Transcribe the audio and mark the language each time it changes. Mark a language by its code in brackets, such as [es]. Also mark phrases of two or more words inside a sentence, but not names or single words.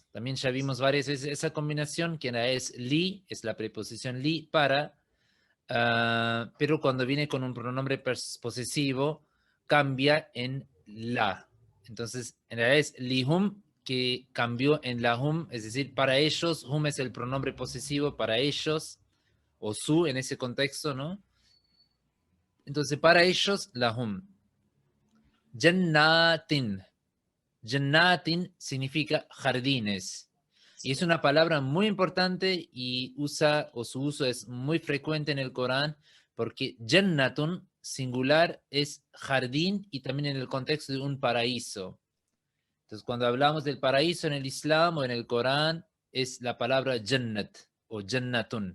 [es] También ya vimos varias veces esa combinación, que es li, es la preposición li para, pero cuando viene con un pronombre posesivo, cambia en la. Entonces, en realidad es lihum, que cambió en lahum, es decir, para ellos, hum es el pronombre posesivo para ellos, o su en ese contexto, ¿no? Entonces, para ellos, lahum. Jannatin. Jannatin significa jardines. Y es una palabra muy importante y su uso es muy frecuente en el Corán, porque Jannatun, singular, es jardín y también en el contexto de un paraíso. Entonces, cuando hablamos del paraíso en el Islam o en el Corán, es la palabra Jannat o Jannatun.